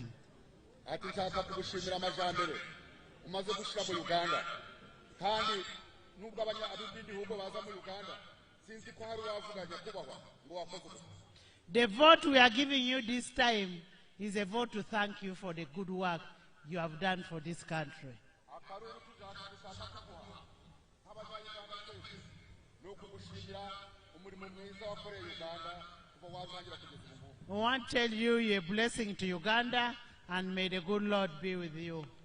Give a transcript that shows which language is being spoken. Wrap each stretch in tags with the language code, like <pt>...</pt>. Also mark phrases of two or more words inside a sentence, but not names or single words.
<rw>Ati nshaka kugushimira amajambere umaze gushira mu Uganda kandi nubwo ab'ibindi bihugu baza mu Uganda sinzi ko hari wavuga Nyakubahwa ngo wakoze.</rw> <en>The vote we are giving you this time is a vote to thank you for the good work you have done for this country. We want to tell you you're a blessing to Uganda and may the good Lord be with you.</en>